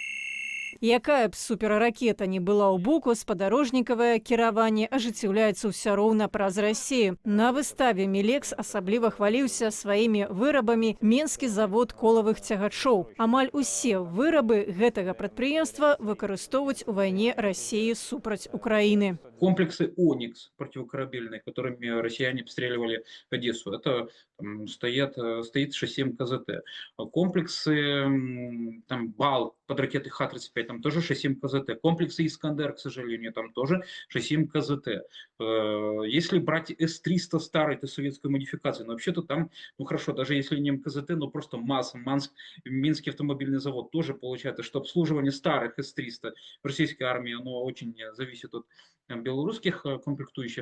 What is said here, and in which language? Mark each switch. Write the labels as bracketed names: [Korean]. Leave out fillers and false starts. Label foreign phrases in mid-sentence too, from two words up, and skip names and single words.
[Belarusian] Якая б суперракета не была ў «Буку», спадарожнікавае кіраванне ажыццяўляецца ўсё роўна праз Расію. На выставе «Милекс» асабліва хваліўся сваімі вырабамі менскі завод колавых цягачоў. Амаль усе вырабы гэтага прадпрыемства выкарыстоўваюць у вайне Расіі супраць Украіны. [Russian] Комплексы «Оникс» противокорабельные, которыми россияне обстреливали Одессу, это стоит шасси МКЗТ. Комплексы там «Бал» под ракеты Х-35, там тоже шасси МКЗТ. Комплексы «Искандер», к сожалению, там тоже шасси МКЗТ. Если брать С-300 старой, это советской модификации, но вообще-то там, ну хорошо, даже если не МКЗТ, но просто МАЗ, Минский автомобильный завод тоже получается, что обслуживание старых С-300 в российской армии, оно очень зависит от белорусских комплектующих.